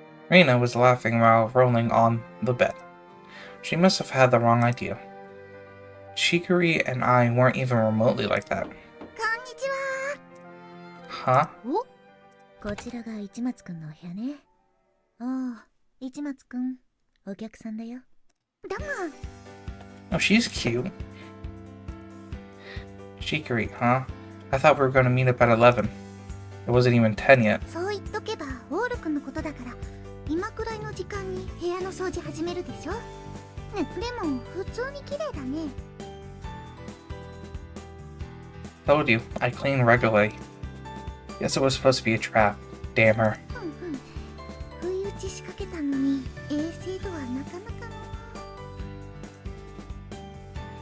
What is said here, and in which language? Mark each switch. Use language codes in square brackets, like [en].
[en] Rena was laughing while rolling on the bed. She must have had the wrong idea. Chikuri and I weren't even remotely like that. [ja] こんにち [en] Huh? [ja] は。お、こちらが市松くんのお部屋ね。ああ、市松くん、お客さんだよ。どうも。 [en] Oh, she's cute. Chikuri, huh? I thought we were going to meet up at 11. It wasn't even 10 yet. [ja] そう言っとけばオールくんのことだから、今くらいの時間に部屋の掃除始めるでしょ。でも普通に綺麗だね。 [en] Told you, I clean regularly. Guess it was supposed to be a trap. Damn her. [ja] 不意打ち仕掛けたのに衛生度はなかなかの。